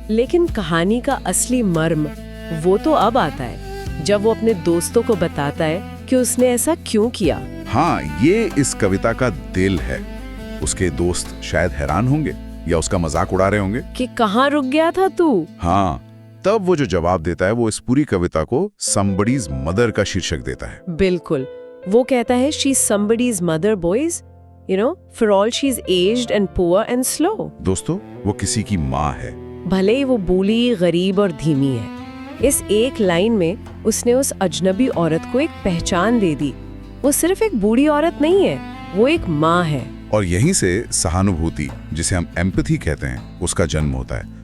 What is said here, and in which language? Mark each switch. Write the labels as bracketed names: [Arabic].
[Hindi] लेकिन कहानी का असली मर्म वो तो अब आता है जब वो अपने दोस्तों को बताता है कि उसने ऐसा क्यों किया। हाँ, ये इस कविता का दिल है। उसके दोस्त शायद हैरान होंगे या उसका मजाक उड़ा रहे होंगे कि कहाँ रुक गया था तू। हाँ, तब वो जो जवाब देता है वो इस पूरी कविता को somebody's मदर का शीर्षक देता है। बिल्कुल, वो कहता है [English] she's somebody's mother boys, you know, for all she's aged and poor and slow। [Hindi] दोस्तों, वो किसी की माँ है। भले ही वो बूढ़ी, गरीब और धीमी है। इस एक लाइन में उसने उस अजनबी औरत को एक पहचान दे दी। वो सिर्फ एक बूढ़ी औरत नहीं है, वो एक माँ है। और यहीं से सहानुभूति, जिसे हम एम्पैथी कहते हैं, उसका जन्म होता है।